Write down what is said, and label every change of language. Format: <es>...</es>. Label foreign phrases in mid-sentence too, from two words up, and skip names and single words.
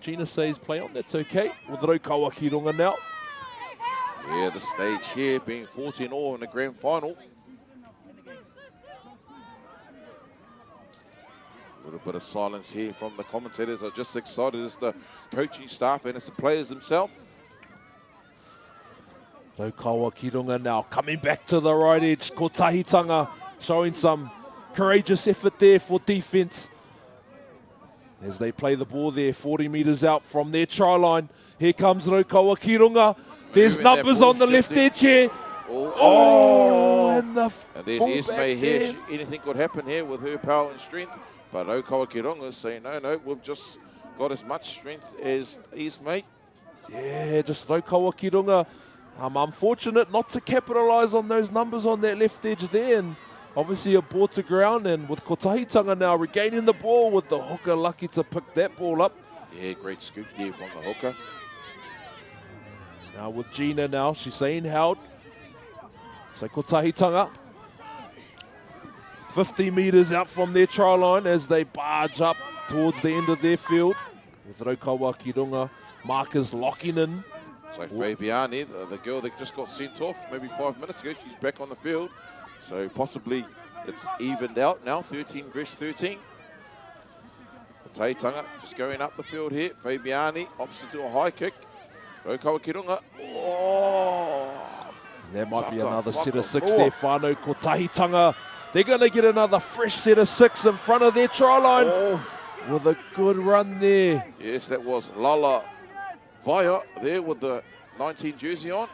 <en>Gina says play on. That's okay. With Raukawa ki runga now. Yeah, the stage here being 14-all in the grand final. A little bit of silence here from the commentators. Are just excited as the coaching staff and as the players themselves. Raukawa ki runga now coming back to the right edge. Kotahitanga showing some courageous effort there for defense. As they play the ball there, 40 metres out from their try line. Here comes Raukawa ki runga. There's Moving that numbers ball on the left shifting. edge here. Oh, And the and there's fullback Esme here. there. Anything could happen here with her power and strength. But Raukawa ki runga is saying, no, we've just got as much strength as Esme. Yeah, just Raukawa ki runga. Unfortunate not to capitalise on those numbers on that left edge there. And obviously a ball to ground. And with Kotahitanga now regaining the ball with the hooker lucky to pick that ball up. Yeah, great scoop there from the hooker. Now with Gina now, she's saying held. So Kotahitanga, 50 metres out from their try line as they barge up towards the end of their field. With Raukawa ki runga markers locking in. So Fabiani, the girl that just got sent off maybe 5 minutes ago, she's back on the field. So possibly it's evened out now, 13 versus 13. Kotahitanga just going up the field here. Fabiani opts to do a high kick. Raukawa ki runga. Oh! There might be Taka another set of 6 whakaroa. there, whānau Kotahitanga. They're going to get another fresh set of 6 in front of their try line. Oh. With a good run there. Yes, that was Lala Vaya there with the 19 jersey on.</en>